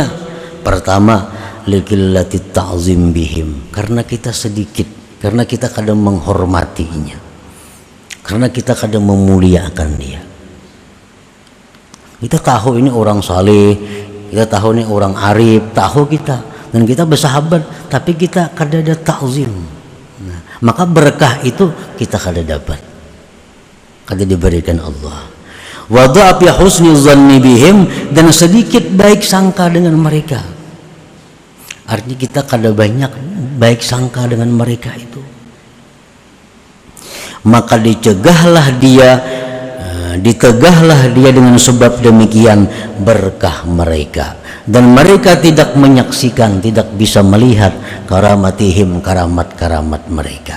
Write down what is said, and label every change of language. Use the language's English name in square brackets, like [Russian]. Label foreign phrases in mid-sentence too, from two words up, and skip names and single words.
[Indonesian] Pertama, [Arabic] لقلة تعظيم بهم, [Indonesian] karena kita sedikit, karena kita kadang menghormatinya, karena kita kadang memuliakan dia. Kita tahu ini orang saleh, kita tahu ini orang arif, tahu kita, dan kita bersahabat, tapi kita kada ada ta'zim. Nah, maka berkah itu kita kada dapat, kada diberikan Allah. [Arabic] وضعف حسن ظن بهم, [Indonesian] dan sedikit baik sangka dengan mereka. Artinya kita kada banyak baik sangka dengan mereka itu. Maka ditegahlah dia dengan sebab demikian berkah mereka, dan mereka tidak menyaksikan, tidak bisa melihat karamatihim, karamat-karamat mereka.